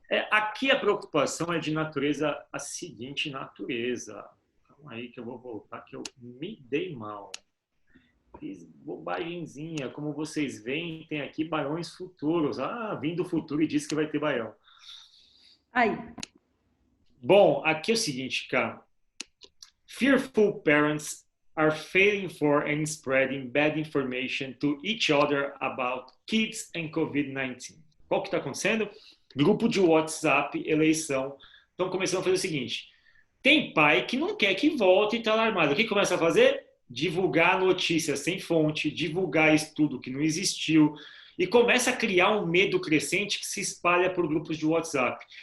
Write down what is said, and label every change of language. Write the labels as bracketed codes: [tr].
[pt] Aqui a preocupação é de natureza, a seguinte natureza. Calma aí que eu vou voltar, que eu me dei mal. Fiz bobagemzinha. Como vocês veem, tem aqui baiões futuros. Vim do futuro e disse que vai ter baião. Aí. Bom, aqui é o seguinte, cara. [en] Fearful parents are failing for and spreading bad information to each other about kids and COVID-19. [pt] Qual que está acontecendo? Grupo de WhatsApp, eleição, estão começando a fazer o seguinte. Tem pai que não quer que volte e está alarmado. O que começa a fazer? Divulgar notícias sem fonte, divulgar estudo que não existiu e começa a criar um medo crescente que se espalha por grupos de WhatsApp.